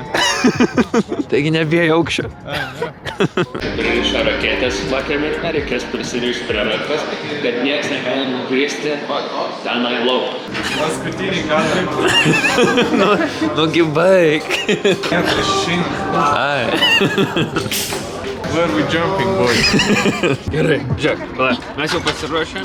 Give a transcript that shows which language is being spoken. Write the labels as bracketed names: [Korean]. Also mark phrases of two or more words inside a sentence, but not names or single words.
[Lithuanian] Taigi nebijau aukščio. Pririšo raketės vakar metą, reikės prisirišti prie rankos, kad nieks negali nukristi tenai lauk. Paskutinį kartą. Nugi baig. Ai. [English] Where we jumping, boy? [Lithuanian] Gerai, žiūrėk, mes jau pasiruošę.